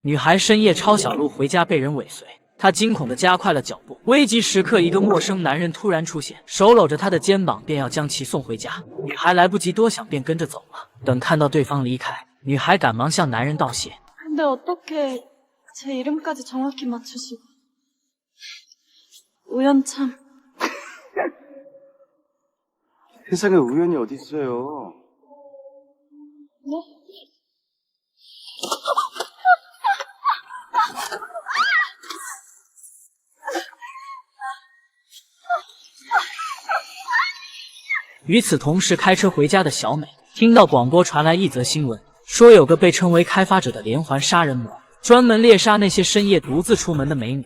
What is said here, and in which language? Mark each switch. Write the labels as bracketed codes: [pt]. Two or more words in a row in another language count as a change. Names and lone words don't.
[zh] 女孩深夜抄小路回家被人尾随，她惊恐地加快了脚步。危急时刻，一个陌生男人突然出现，手搂着她的肩膀，便要将其送回家。女孩来不及多想，便跟着走了。等看到对方离开，女孩赶忙向男人道谢。 [ko] 근데 어떻게 제 이름까지 정확히 맞추시고 우연 참. 세상에 우연이 어디 있어요? 네? [zh] “ 与此同时，开车回家的小美听到广播传来一则新闻，说有个被称为开发者的连环杀人魔，专门猎杀那些深夜独自出门的美女。